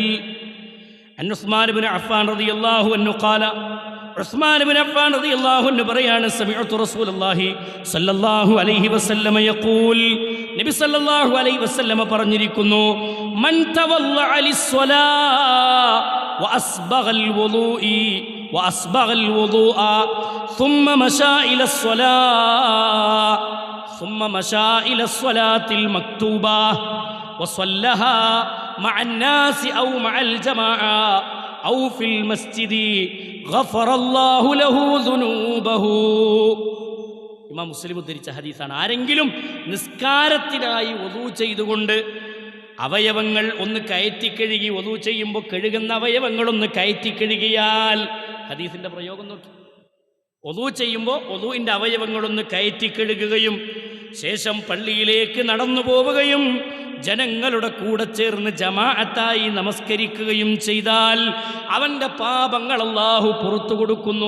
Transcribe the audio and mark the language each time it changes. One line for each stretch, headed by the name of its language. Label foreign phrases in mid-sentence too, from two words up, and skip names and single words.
Arabic: عن عثمان بن عفان رضي الله عنه قال، عثمان بن عفان رضي الله عنه പറയാണ്، سمعت رسول الله صلى الله عليه وسلم يقول، النبي صلى الله عليه وسلم പറഞ്ഞിരിക്കുന്നു، من توضأ للصلا وأسبغ الوضوء وأسبغ الوضوء ثم مشى إلى الصلاة ثم مشى إلى الصلاة المكتوبة وصلها مع الناس أو مع الجماعة أو في المسجد غفر الله له ذنوبه.
Malayalam: ഇമാം മുസ്ലിം ഉദ്ധരിച്ച ഹദീസാണ്. ആരെങ്കിലും നിസ്കാരത്തിനായി വുളൂ ചെയ്തുകൊണ്ട് അവയവങ്ങൾ ഒന്ന് കയറ്റിക്കഴുകി, വുളൂ ചെയ്യുമ്പോൾ കഴുകുന്ന അവയവങ്ങളൊന്ന് കയറ്റിക്കഴുകിയാൽ, ഹദീസിൻ്റെ പ്രയോഗം നോക്കി, വുളൂ ചെയ്യുമ്പോൾ വുളൂഇൻ്റെ അവയവങ്ങളൊന്ന് കയറ്റിക്കഴുകുകയും ശേഷം പള്ളിയിലേക്ക് നടന്നു പോവുകയും ജനങ്ങളുടെ കൂടെ ചേർന്ന് ജമാഅത്തായി നമസ്കരിക്കുകയും ചെയ്താൽ അവൻ്റെ പാപങ്ങൾ അല്ലാഹു പുറത്തു കൊടുക്കുന്നു.